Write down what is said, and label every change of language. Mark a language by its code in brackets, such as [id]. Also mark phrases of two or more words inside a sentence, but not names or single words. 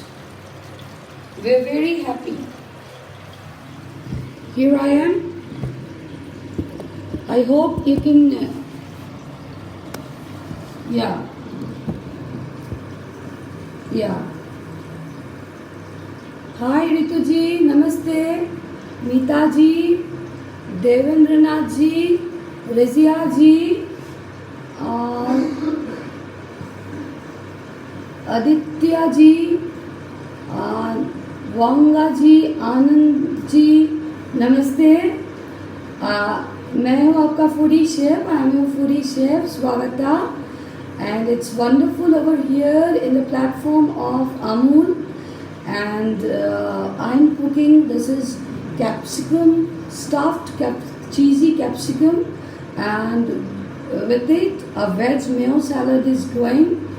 [en] We're very happy. Here I am. I hope you can, yeah. Hi Ritu ji, namaste. Meeta ji, Devendranath ji, Razia ji, Aditya ji, Wanga ji, Anand ji, [hi] नमस्ते. मैं हूँ आपका फूडी शेफ. [en] I am your foodie chef Swagata, and it's wonderful over here in the platform of Amul, and I'm cooking. This is capsicum, stuffed cheesy capsicum, and with it a veg mayo salad is going.